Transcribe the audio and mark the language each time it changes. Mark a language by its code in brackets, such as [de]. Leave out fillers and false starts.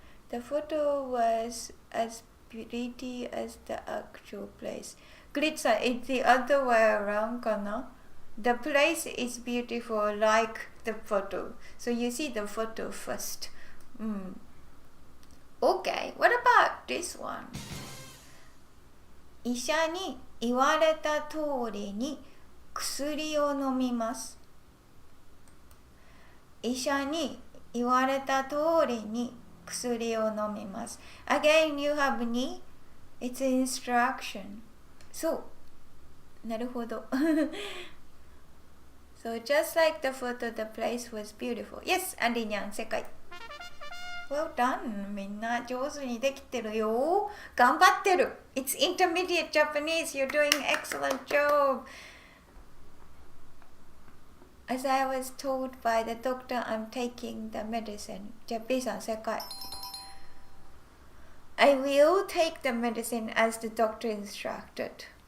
[en] The photo was as pretty as the actual place. Gritsa, it's the other way around, kana? The place is beautiful like the photo. So you see the photo first. Okay, what about this one? [ja] 医者に言われた通りに薬を飲みます。医者に言われた通りに薬を飲みます。 [en] Again, you have ni. It's instruction. [ja] そう。なるほど。 [en] So just like the photo, the place was beautiful. Yes, アンディニャン、 [ja] 正解。 [en] Well done. [ja] みんな上手にできてるよ。頑張ってる。 [en] It's intermediate Japanese. You're doing excellent job. As I was told by the doctor, I'm taking the medicine. [ja] じゃあ B さん正解。 [en] I will take the medicine as the doctor instructed.